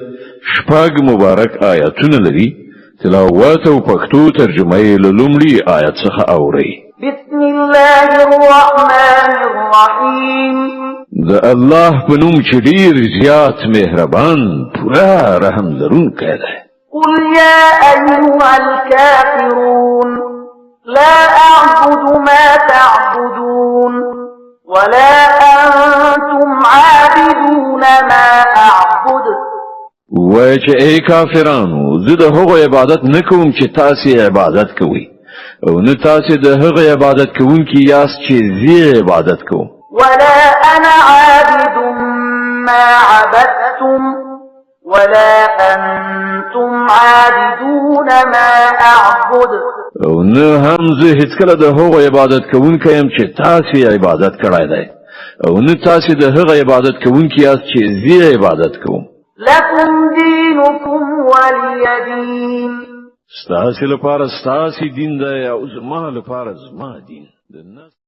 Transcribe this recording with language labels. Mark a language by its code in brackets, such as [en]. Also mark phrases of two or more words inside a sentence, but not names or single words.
[ps] شپږ مبارک آیاتونه لري. تلاوت او پښتو ترجمه یې له لومړي آیت څخه اورئ. [ar] بسم الله الرحمن الرحیم. [ps] د الله په نوم چې ډېر زیات مهربان پوره رحم لرونکی دی. [ar] قل يا أيها الكافرون لا أعبد ما تعبدون ولا أنتم عابدون ما أعبد. [ps] وای چې ای کافرانو زه د هغو عبادت نه کوم چې تاسې عبادت کوئ او نه تاسې د هغه عبادت کوونکي یاست چې زه عبادت کوم. [ar] ولا أنا عابد ما عبدتم ولا أنتم عابدون ما أعبد. [ps] او نه هم زه هیڅکله د هغو عبادت کوونکی یم چې تاسې عبادت کړی دی او نه تاسې د هغه عبادت کوونکي یاست چې زه عبادت کوم. [ar] لكم دينكم ولي دين. [ps] ستاسې لپاره ستاسې دین دی او زما لپاره زما دین.